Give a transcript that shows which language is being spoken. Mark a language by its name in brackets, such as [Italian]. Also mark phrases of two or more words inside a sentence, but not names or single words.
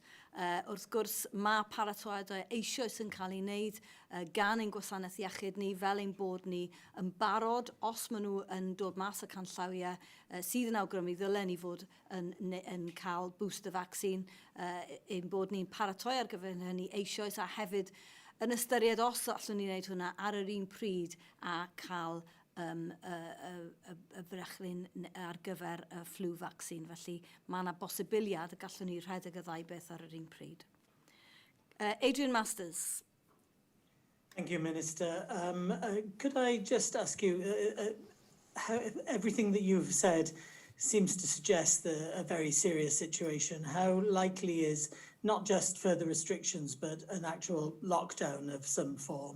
[Welsh] Wrth gwrs, mae paratoadau eisoes yn cael ei wneud gan ein gwasanaeth iechyd ni fel ein bod ni yn barod os maen nhw yn dod mas y canllawiau sydd yn awgrymu ddylen ni fod yn cael [English] booster vaccine [Welsh] ein bod ni'n paratoi ar gyfer hynny eisoes a hefyd yn ystyried os allwn ni wneud hwnna ar yr un pryd a cael y brechlyn ar gyfer y [English] flu vaccine. [Welsh] Felly mae yna bosibiliad y gallwn ni rhedeg y ddau beth ar yr un pryd. Adrian Masters. [English] Thank you, Minister. Could I just ask you, how, everything that you've said seems to suggest a very serious situation. How likely is not just further restrictions, but an actual lockdown of some form?